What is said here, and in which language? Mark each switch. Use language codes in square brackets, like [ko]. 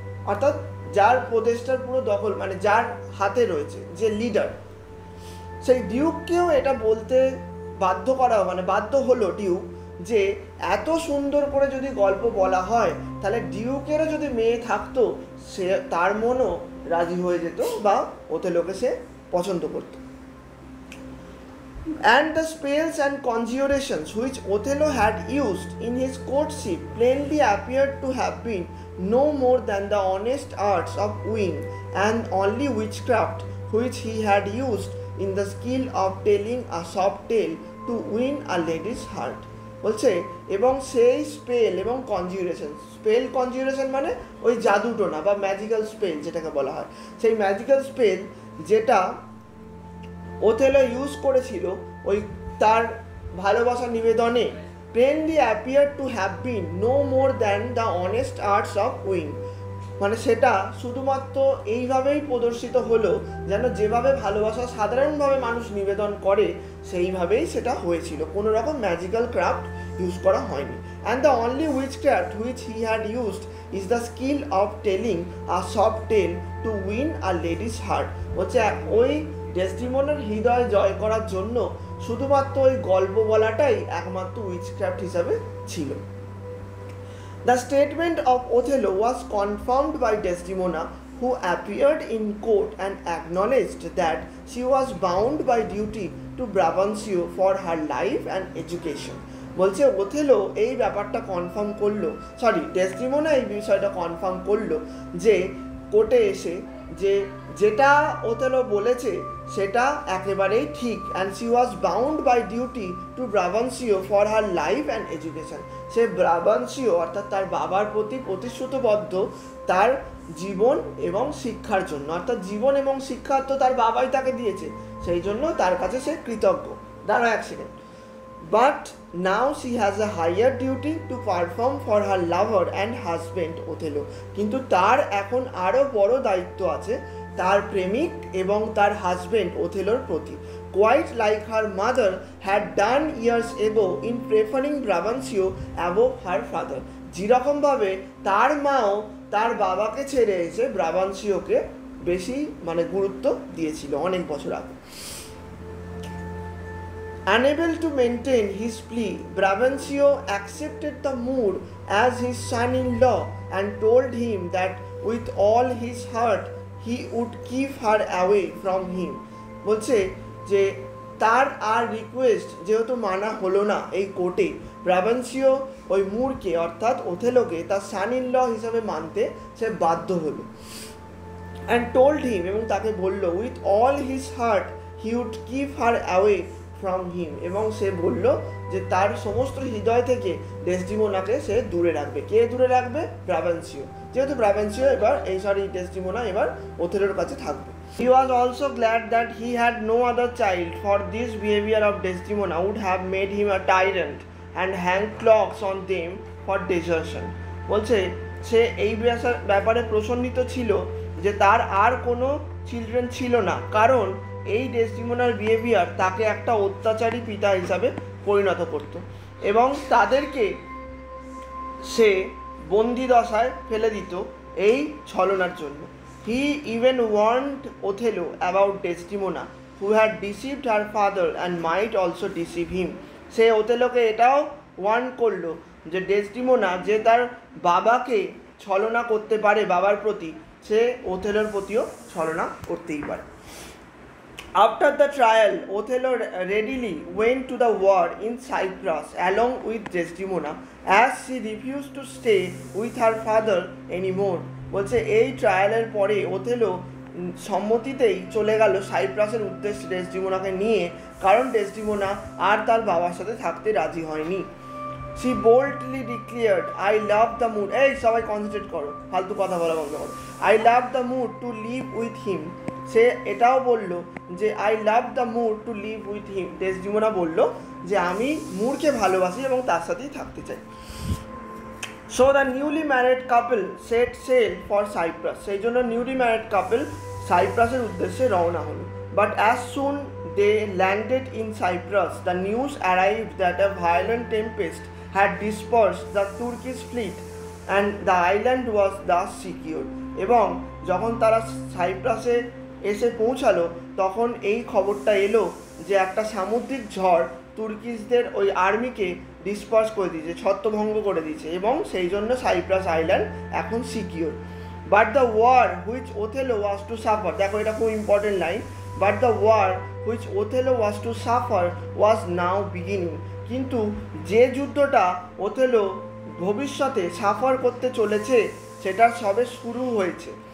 [bn] অর্থাৎ যার প্রদেশটার পুরো দখল, মানে যার হাতে রয়েছে, যে লিডার, সেই ডিউককেও এটা বলতে বাধ্য করা, মানে বাধ্য হলো ডিউক যে এত সুন্দর করে যদি গল্প বলা হয় তাহলে ডিউকেরও যদি মেয়ে থাকতো সে তার মনও রাজি হয়ে যেত বা ওথেলোকে সে পছন্দ করত। [en] And the spells and conjurations which Othello had used in his courtship plainly appeared to have been no more than the honest arts of wooing, and only witchcraft which he had used in the skill of telling a soft tale to win a lady's heart। [bn] বলছে এবং সেই spell এবং কনজিউরেশন মানে ওই জাদুটোনা বা magical spell যেটাকে বলা হয়, সেই ম্যাজিক্যাল স্পেল যেটা ওথেলো ইউজ করেছিল ওই তার ভালোবাসার নিবেদনে, [en] plainly appear to have been no more than the honest arts of wooing, [bn] মানে সেটা শুধুমাত্র এইভাবেই প্রদর্শিত হলো যেন যেভাবে ভালোবাসা সাধারণভাবে মানুষ নিবেদন করে সেইভাবেই সেটা হয়েছিল, কোনো রকম ম্যাজিক্যাল ক্রাফট ইউজ করা হয়নি। [en] And the only witchcraft which he had used is the skill of telling a soft tale to win a lady's heart. [bn] বলছে ওই ডেসডিমোনার হৃদয় জয় করার জন্য শুধুমাত্র ওই গল্প বলাটাই একমাত্র উইচক্রাফট হিসাবে ছিল। [en] The statement of Othello was confirmed by Desdemona, who appeared in court and acknowledged that she was bound by duty to Brabantio for her life and education। [bn] বলছে ওথেলো এই ব্যাপারটা কনফার্ম করলো, ডেসডিমোনা এই বিষয়টা confirm করলো যে কোর্টে এসে যে যেটা ওথেলো বলেছে সেটা একেবারেই ঠিক। [en] And she was bound by duty to Brabantio for her life and education. [bn] সে ব্রাবান্সিও অর্থাৎ তার বাবার প্রতি প্রতিশ্রুতবদ্ধ তার জীবন এবং শিক্ষার জন্য, অর্থাৎ জীবন এবং শিক্ষা তো তার বাবাই তাকে দিয়েছে, সেই জন্য তার কাছে সে কৃতজ্ঞ। দাঁড়াও এক second. [en] But now she has a higher duty to perform for her lover and husband Othello। [bn] কিন্তু তার এখন আরও বড় দায়িত্ব আছে তার প্রেমিক এবং তার হাজবেন্ড ওথেলোর প্রতি। [en] Quite like her mother had done years ago in preferring Brabantio above her father। [bn] যেরকমভাবে তার মাও তার বাবাকে ছেড়ে এসে ব্রাবান্সিওকে বেশি মানে গুরুত্ব দিয়েছিল অনেক বছর আগে। [en] Unable to maintain his plea, Brabantio accepted the Moor as his son-in-law and told him that with all his heart he would keep her away from him। [bn] বলছে যে তার আর রিকোয়েস্ট যেহেতু মানা হলো না এই কোর্টে, ব্রাবান্সিও ওই মুরকে অর্থাৎ ওথেলোকে তার সান-ইন-ল হিসাবে মানতে সে বাধ্য হলো। [en] and told him, [bn] এবং তাকে বলল [en] with all his heart he would keep her away from him, [bn] এবং সে বলল যে তার সমস্ত হৃদয় থেকে ডেসডিমোনাকে সে দূরে রাখবে। কে দূরে রাখবে? ব্রাবান্সিও, যেহেতু ব্রাবান্সিও এবার ডেসডিমোনা এবার ওথেলোর কাছে থাকবে। [en] He was also glad that he had no other child, for this behavior of Desdemona would have made him a tyrant and hang clogs on them for desertion। [bn] বলছে সে এই ব্যাপারে প্রসন্নিত ছিল যে তার আর কোনো চিলড্রেন ছিল না, কারণ এই ডেসডিমোনার বিহেভিয়ার তাকে একটা অত্যাচারী পিতা হিসাবে পরিণত করত এবং তাদেরকে সে বন্দি দশায় ফেলে দিত এই ছলনার জন্য। [en] He even warned Othello about Desdemona, who had deceived her father and might also deceive him। [bn] সে ওথেলোকে এটাও ওয়ার্ন করলো যে ডেসডিমোনা যে তার বাবাকে ছলনা করতে পারে বাবার প্রতি, সে ওথেলোর প্রতিও ছলনা করতেই পারে। [en] After the trial, Othello readily went to the war in Cyprus along with Desdemona, as she refused to stay with her father anymore। [bn] বলছে এই ট্রায়ালের পরে ওথেলো সম্মতিতেই চলে গেল সাইপ্রাসের উদ্দেশ্যে ডেসডিমোনাকে নিয়ে, কারণ ডেসডিমোনা আর তার বাবার সাথে থাকতে রাজি হয়নি। [en] She boldly declared, I love the mood, [bn] এই সবাই কনসেন্ট্রেট করো, ফালতু কথা বলা বন্ধ করো। [en] I love the mood to live with him। [bn] সে এটাও বলল যে [en] I love the Moor to live with him. [bn] Desdemona বলল যে আমি মুরকে ভালোবাসি এবং তার সাথেই থাকতে চাই। [en] So the newly married couple set sail for Cyprus. [bn] সেই জন্য [en] newly married couple [bn] সাইপ্রাসের উদ্দেশ্যে রওনা হলো। [en] But as soon they landed in Cyprus, the news arrived that a violent tempest had dispersed the Turkish fleet and the island was thus secured. [bn] এবং যখন তারা সাইপ্রাসে এসে পৌঁছালো তখন এই খবরটা এলো যে একটা সামুদ্রিক ঝড় তুর্কিশদের ওই আর্মিকে ডিসপার্স করে দিয়েছে, ছত্রভঙ্গ করে দিয়েছে, এবং সেই জন্য সাইপ্রাস আইল্যান্ড এখন secure. [en] but the war which Othello was to suffer, [bn] দেখো এটা খুব important line, [en] but the war which Othello was to suffer was now beginning, [bn] কিন্তু যে যুদ্ধটা ওথেলো ভবিষ্যতে সাফার করতে চলেছে সেটা সবে শুরু হয়েছে।